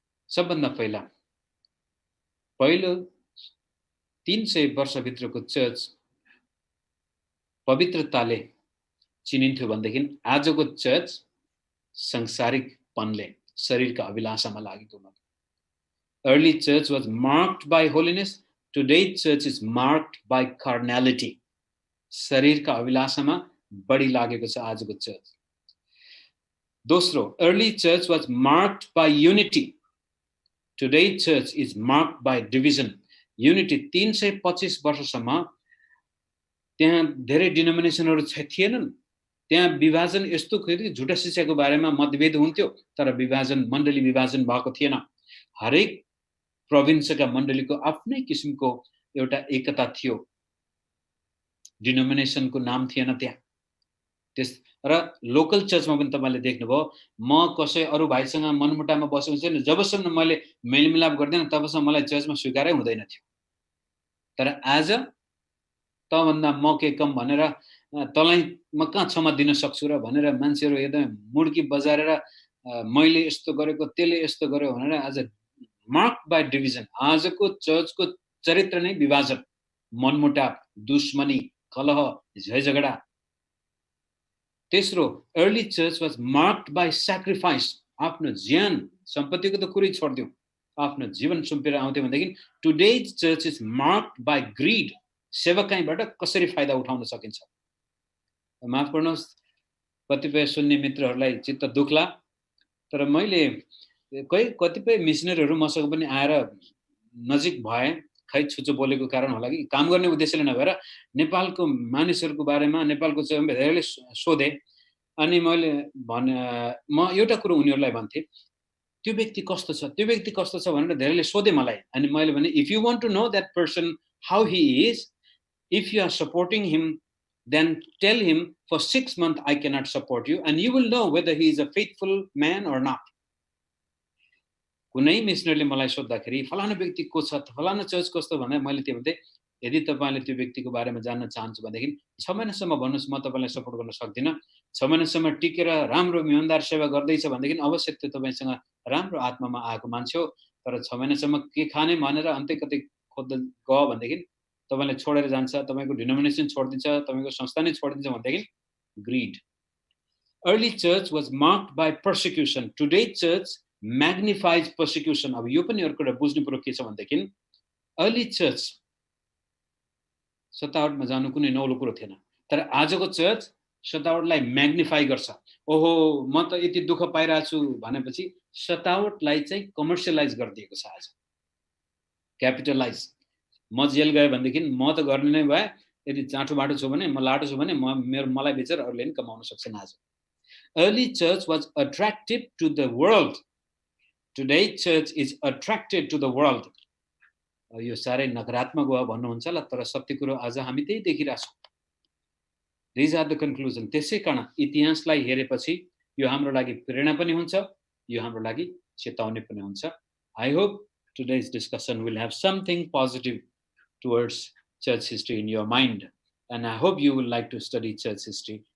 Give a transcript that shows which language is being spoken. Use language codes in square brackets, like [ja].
[ne] सबभन्दा पहिलो 300 वर्षभित्रको चर्च पवित्रताले चिनिन्थ्यो भनेदेखि आजको चर्च सांसारिकपनले शरीरका अभिलाषामा लागेको हो। [en] Early church was marked by holiness. Today's church is marked by carnality. [ne] शरीरका अभिलाषामा बढी लागेको छ आजको चर्च। [en] दोस्रो, early church was marked by unity. Today's church is marked by division. [ne] Unity 325 वर्षसम्म त्यहाँ धेरै डिनोमिनेसनहरु थिएनन्। त्यहाँ विभाजन यस्तो थियो, झुटा शिक्षाको बारेमा मतभेद हुन्थ्यो, तर विभाजन मण्डली विभाजन भएको थिएन। हरेक प्रोभिन्सका मण्डलीको आफ्नै किसिमको एउटा एकता थियो। डिनोमिनेसनको नाम थिएन त्यहाँ। र लोकल चर्चमा पनि तपाईले देख्नुभयो, म कसै अरु भाइसँग मनमुटामा बसेको छैन, जबसम्म मैले मेलमिलाप गर्दैन तबसम्म मलाई चर्चमा स्वीकारै हुँदैन थियो। तर आज त भन्दा म के कम भनेर तँलाई म कहाँ क्षमा दिन सक्छु र भनेर मान्छेहरु एकदमै मुड्की बजारेर मैले यस्तो गरेको त्यसले यस्तो गर्यो भनेर आज [en] Marked by division. [ne] आजको चर्चको चरित्र नै विभाजन, मनमुटाव, दुश्मनी, कलह, झैझगडा। [en] तेस्रो, early church was marked by sacrifice. [ne] आफ्नो ज्यान सम्पत्तिको त कुरै छोड्दियौ, आफ्नो जीवन सुम्पेर आउँथे भनेदेखि [en] today's church is marked by greed. [ne] सेवकाईबाट कसरी फाइदा उठाउन सकिन्छ। माफ गर्नुहोस्, कतिपय सुन्ने मित्रहरूलाई चित्त दुख्ला, तर मैले कतिपय मिशनरीहरू मसँग पनि आएर नजिक भए, खै छुचो बोलेको कारण होला कि काम गर्ने उद्देश्यले नभएर नेपालको मानिसहरूको बारेमा नेपालको चाहिँ धेरैले सोधे। अनि मैले भने म एउटा कुरा उनीहरूलाई भन्थे, त्यो व्यक्ति कस्तो छ, त्यो व्यक्ति कस्तो छ भनेर धेरैले सोधे मलाई। अनि मैले भने, [en] if you want to know that person how he is, if you are supporting him, then tell him for 6 months I cannot support you, and you will know whether he is a faithful man or not. [ne] कुनै मिशनरले मलाई सोध्दाखेरि फलाना व्यक्ति को छ, फलाना church कस्तो भन्दा मैले त्यो भन्थे, यदि तपाईले त्यो व्यक्तिको बारेमा जान्न चाहनुहुन्छ भनेदेखि 6 महिनासम्म भन्नुस्, म तपाईलाई सपोर्ट गर्न सक्दिन। 6 महिनासम्म टिकेर राम्रो इमानदार सेवा गर्दैछ भनेदेखि अवश्य त्यो तपाईसँग राम्रो आत्मामा आएको मान्छे हो। तर 6 महिनासम्म के खाने भनेर अन्त्य कतै खोज्दै गयो भनेदेखि तपाईलाई छोडेर जान्छ, तपाईको डिनोमिनेसन छोड्दिन्छ, तपाईको संस्था नै छोड्दिन्छ भनेदेखि grid. [en] Early church was marked by persecution. Today church magnifies persecution. [ne] अब यो पनि अर्को कुरा बुझ्नु पर्यो के छ भनेदेखि अर्ली चर्च सतावटमा जानु कुनै नौलो कुरो थिएन, तर आजको चर्च सतावटलाई म्याग्निफाई गर्छ। ओहो म त यति दुःख पाइरहेको छु भनेपछि सतावटलाई चाहिँ कमर्सियलाइज गरिदिएको छ आज, क्यापिटलाइज। म जेल गए भनेदेखि म त गर्ने नै भए, यदि चाँठो बाटो छु भने म लाटो छु भने मलाई बेचेर अरूले पनि कमाउन सक्छन् आज। [en] Early church was attractive to the world. Today church is attracted to the world. [ne] यो सारै नकारात्मक हो भन्नुहुन्छ होला, तर सत्य कुरो आज हामी त्यही देखिरहेका छौं। [en] These are the conclusion. [ne] त्यसै कारण इतिहासलाई हेरेपछि यो हाम्रो लागि प्रेरणा पनि हुन्छ, यो हाम्रो लागि चेतावनी पनि हुन्छ। [en] I hope today's discussion will have something positive towards church history in your mind, and I hope you will like to study church history.